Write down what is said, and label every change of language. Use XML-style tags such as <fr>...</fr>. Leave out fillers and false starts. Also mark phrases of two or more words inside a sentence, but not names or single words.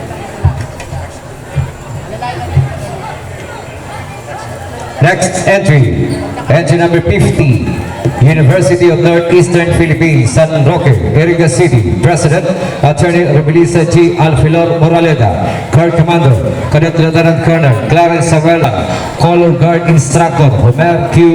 <en>Next entry, entry number 50, University of Northeastern Philippines, San Roque, Iriga City. President, Attorney Remelisa G. Alfilor Moraleda. Corps Commander, Cadet Lieutenant Colonel Clarence Samuela. Color Guard Instructor, Homer Q.</en>